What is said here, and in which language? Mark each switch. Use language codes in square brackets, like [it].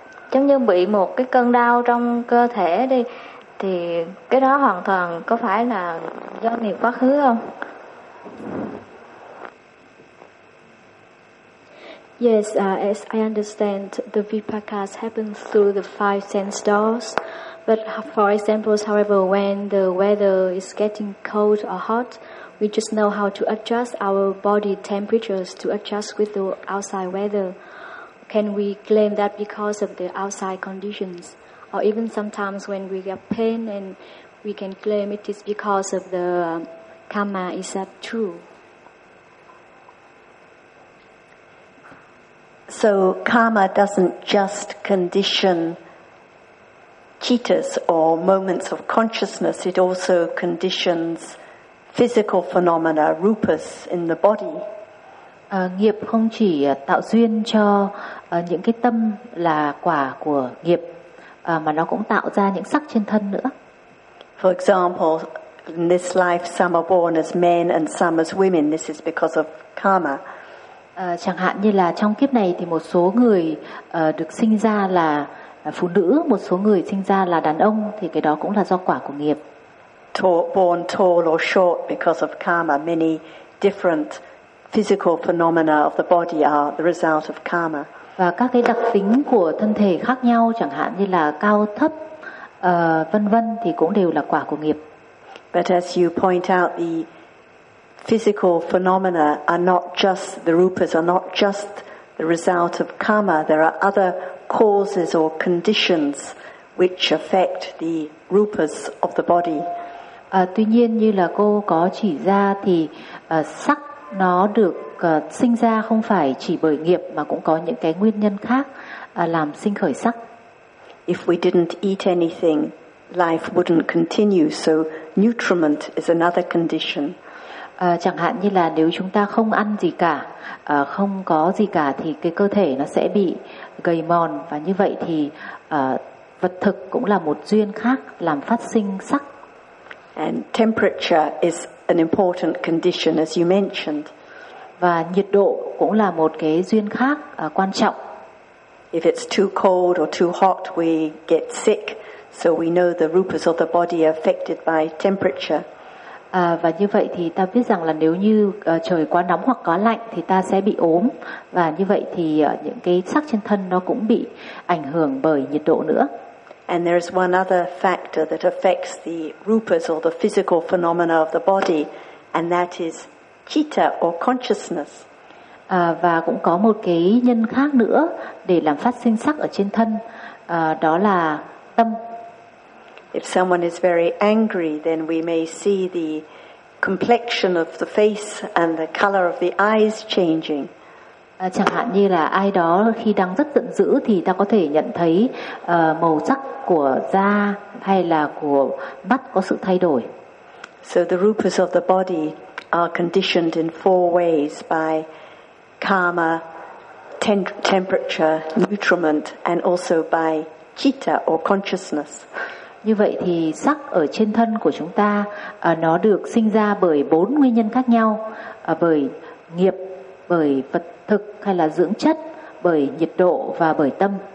[vi] Giống như bị một cái cơn đau trong cơ thể đi, thì cái đó hoàn toàn có phải là do nghiệp quá khứ không? [en] Yes, as I understand, the vipakas happen through the five sense doors. But for example, however, when the weather is getting cold or hot, we just know how to adjust our body temperatures to adjust with the outside weather. Can we claim that because of the outside conditions? Or even sometimes when we get pain, and we can claim it is because of the karma, is that true? So karma doesn't just condition chittas or moments of consciousness, it also conditions physical phenomena, rupas in the body. [vi] Nghiệp không chỉ tạo duyên cho những cái tâm là quả của nghiệp, mà nó cũng tạo ra những sắc trên thân nữa. [en] For example, in this life some are born as men and some as women. This is because of karma. [vi] Chẳng hạn như là trong kiếp này thì một số người được sinh ra là phụ nữ, một số người sinh ra là đàn ông, thì cái đó cũng là do quả của nghiệp. [en] Born tall or short because of karma, many different physical phenomena of the body are the result of karma. [vi] Và các cái đặc tính của thân thể khác nhau, chẳng hạn như là cao thấp, vân vân, thì cũng đều là quả của nghiệp. [en] But as you point out, the physical phenomena are not just, the rupas are not just the result of karma. There are other causes or conditions which affect the rupas of the body. [vi] Tuy nhiên như là cô có chỉ ra thì sắc nó được sinh ra không phải chỉ bởi nghiệp mà cũng có những cái nguyên nhân khác làm sinh khởi sắc. [en] If we didn't eat anything, life wouldn't continue. So nutriment is another condition. [vi] Chẳng hạn như là nếu chúng ta không ăn gì cả, không có gì cả thì cái cơ thể nó sẽ bị gầy mòn, và như vậy thì vật thực cũng là một duyên khác làm phát sinh sắc. [en] And temperature is an important condition, as you mentioned. [vi] Và nhiệt độ cũng là một cái duyên khác quan trọng. [en] If it's too cold or too hot, we get sick. So we know the rupas of the body are affected by temperature. [vi] Và như vậy thì ta biết rằng là nếu như trời quá nóng hoặc quá lạnh thì ta sẽ bị ốm, và như vậy thì những cái sắc trên thân nó cũng bị ảnh hưởng bởi nhiệt độ nữa. [en] And there is one other factor that affects the rupas or the physical phenomena of the body, and that is citta or consciousness. [vi] Và cũng có một cái nhân khác nữa để làm phát sinh sắc ở trên thân, đó là tâm. [en] If someone is very angry, then we may see the complexion of the face and the color of the eyes changing. [vi] Chẳng hạn như là ai đó khi đang rất giận dữ thì ta có thể nhận thấy màu sắc của da hay là của mắt có sự thay đổi. [en] So the rupas of the body are conditioned in four ways: by karma, temperature, nutriment, and also by citta or consciousness. [vi] Như vậy thì sắc ở trên thân của chúng ta nó được sinh ra bởi bốn nguyên nhân khác nhau, bởi nghiệp, bởi vật thực hay là dưỡng chất, bởi nhiệt độ và bởi tâm.